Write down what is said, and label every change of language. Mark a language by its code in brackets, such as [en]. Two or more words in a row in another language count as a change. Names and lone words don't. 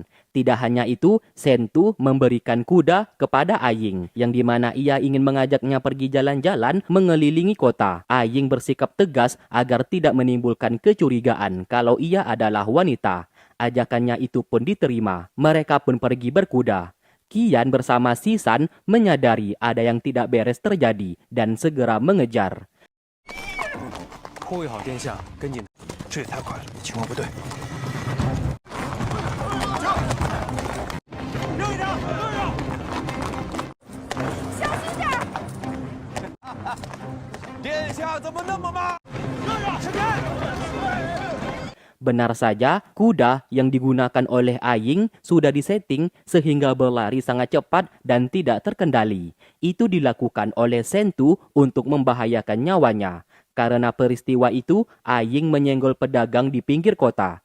[id] Tidak hanya itu, Sentu memberikan kuda kepada Aying, yang dimana ia ingin mengajaknya pergi jalan-jalan mengelilingi kota. Aying bersikap tegas agar tidak menimbulkan kecurigaan kalau ia adalah wanita. Ajakannya itu pun diterima. Mereka pun pergi berkuda. Qian bersama Sisan menyadari ada yang tidak beres terjadi dan segera mengejar. [zh] 护卫好殿下，跟紧。这也太快了，情况不对。让一让，让一让！小心点！殿下怎么那么慢？让一让，闪开！ [id] Benar saja, kuda yang digunakan oleh Aying sudah disetting sehingga berlari sangat cepat dan tidak terkendali. Itu dilakukan oleh Sentu untuk membahayakan nyawanya. Karena peristiwa itu, Aying menyenggol pedagang di pinggir kota.